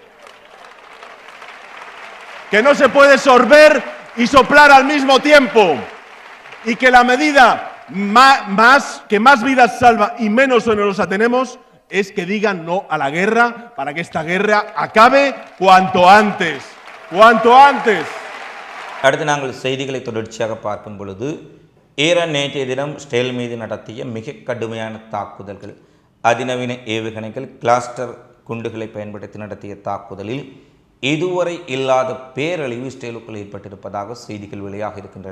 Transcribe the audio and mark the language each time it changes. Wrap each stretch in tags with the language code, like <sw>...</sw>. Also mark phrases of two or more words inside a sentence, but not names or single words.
<es>Que no se puede sorber y soplar al mismo tiempo, y que la medida que más vidas salva y menos onerosa tenemos es que digan no a la guerra para que esta guerra acabe cuanto antes.</es> <ta>அடுத்து நாங்கள் செய்திகளை தொடர்ச்சியாக பார்க்கும் பொழுது, ஈரான் நேற்றைய தினம் இஸ்ரேல் மீது நடத்திய மிக கடுமையான தாக்குதல்கள், அதிநவீன ஏவுகணைகள், கிளஸ்டர் குண்டுகளை பயன்படுத்தி நடத்திய தாக்குதலில் இதுவரை இல்லாத பேரழிவு இஸ்ரேலுக்குள் ஏற்பட்டிருப்பதாக செய்திகள் வெளியாக இருக்கின்றன.</ta>